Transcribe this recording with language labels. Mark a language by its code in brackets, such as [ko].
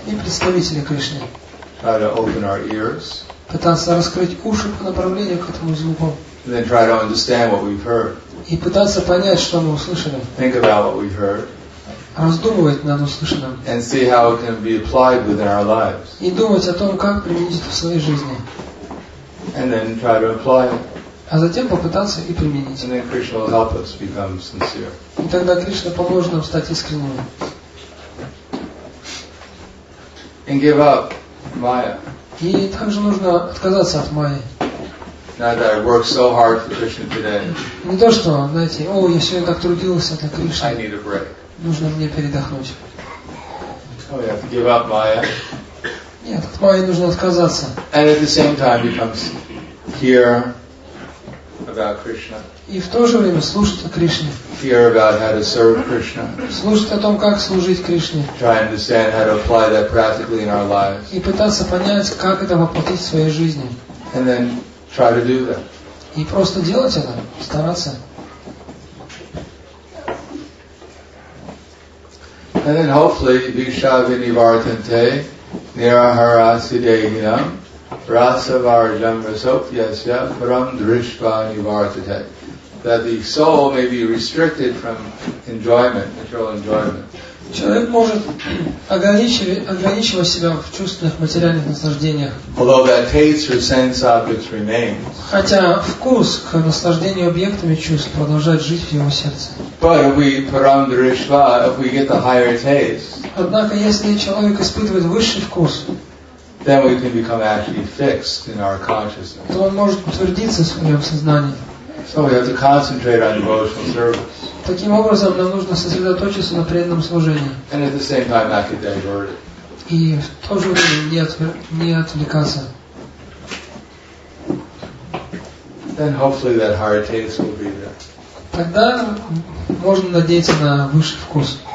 [ru] и представителей Кришны. [en] Try to open our ears [ru] Пытаться раскрыть уши по направлению к этому звуку. [en] and then try to understand what we've heard. [ru] И пытаться понять, что мы услышали. [en] Think about what we've heard [ru] Раздумывать над услышанным. [en] and see how it can be applied within our lives. [ru] И думать о том, как применить это в своей жизни. [en] And then try to apply it. [ru] А затем попытаться и применить. [en] And then Krishna will help us become sincere. [ru] И тогда Кришна поможет нам стать искренними. [en] And give up Maya. [ru] И также нужно отказаться от майи. [en] Not that I worked so hard for Krishna today. [ru] Не то, что, знаете, я сегодня так трудился для [en] I [ru] Кришны, [en] need a break. [ru] нужно мне передохнуть. [en] Oh, we have to give up Maya. [ru] Нет, от майи нужно отказаться. [en] And at the same time becomes hear about Krishna. [ru] И в то же время слушать о Кришне. [en] Hear about how to serve Krishna. [ru] Слушать о том, как служить Кришне. [en] Try and understand how to apply that practically in our lives. [ru] И пытаться понять, как это воплотить в своей жизни. [en] And then try to do that. [ru] И просто делать это, стараться. [sa] And then hopefully Vishavinivartante Niraharasidehinam Rasavarjam Rasopyasya Param Drishva Nivartate. [en] That the soul may be restricted from enjoyment, material enjoyment. [ru] Человек может ограничивать себя в чувственных материальных наслаждениях. [en] Although that taste for sense objects remains. [ru] Хотя вкус к наслаждению объектами чувств продолжает жить в его сердце. [en] But if we [sa] param drishva, [en] if we get the higher taste, [ru] Однако, если человек испытывает высший вкус, [en] then we can become actually fixed in our consciousness. [ru] то он может утвердиться в своем сознании. [en] So we have to concentrate on devotional service. [ru] Таким образом, нам нужно сосредоточиться на преданном служении. [en] And at the same time not get diverted. [ru] И в то же время не отвлекаться. [en] Then hopefully that higher taste will be there. [ru] Тогда можно надеяться на высший вкус.